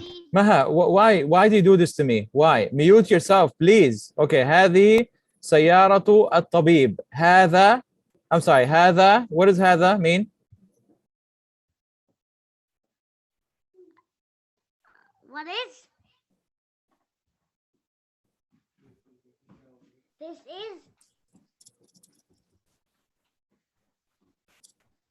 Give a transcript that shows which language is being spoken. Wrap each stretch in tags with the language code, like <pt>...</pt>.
<en>Maha, why do you do this to me? Why? Mute yourself, please.</en> <ar>Okay, هذه سيارة الطبيب.</ar> <en>هذا, I'm sorry, هذا, what does هذا mean? What is?</en>